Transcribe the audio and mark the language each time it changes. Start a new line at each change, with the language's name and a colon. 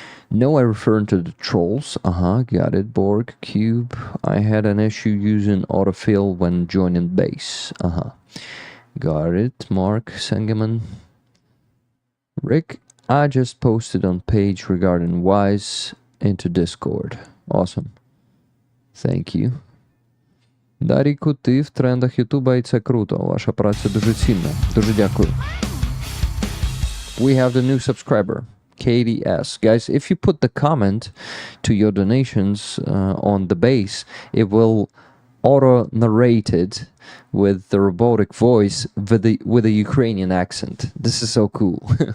English: No, I referring to the trolls. Got it. Borg Cube. I had an issue using autofill when joining base. Got it. Mark Sangeman. Rick, I just posted on page regarding Wise into Discord. Awesome. Thank you.
Ukrainian: Даріку, ти в трендах Ютуба, і це круто. Ваша праця дуже цінна. Дуже дякую.
English: We have the new subscriber, KDS. Guys, if you put the comment to your donations on the base, it will auto-narrate it with the robotic voice with a Ukrainian accent. This is so cool.